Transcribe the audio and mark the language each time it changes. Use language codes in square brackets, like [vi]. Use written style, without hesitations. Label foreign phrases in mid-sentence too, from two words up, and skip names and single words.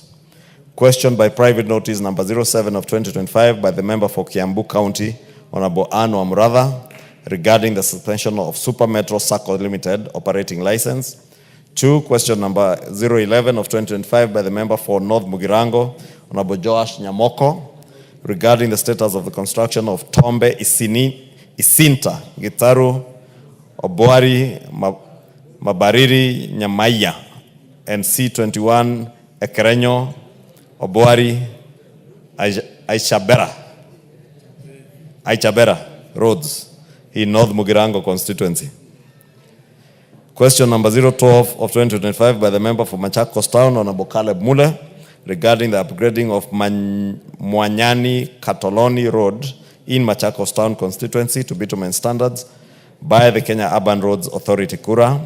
[en] Question by private notice number 07 of 2025 by the member for Kiambu County, Honorable Anne Wamratha, regarding the suspension of Super Metro Sacco Limited operating license. 2, question number 011 of 2025 by the member for North Mugirango, Honorable Joash Nyamoko, regarding the status of the construction of Tombe Isini Isinta, Gitaru, Obuari, Mabariri, Nyamaya, and C21, Ekereño, Obuari, Aichabera roads in North Mugirango constituency. Question number 012 of 2025 by the member for Machakos Town, Honorable Caleb Mule, regarding the upgrading of Mwanyani Katoloni Road in Machakos Town constituency to bitumen standards by the Kenya Urban Roads Authority, Kura.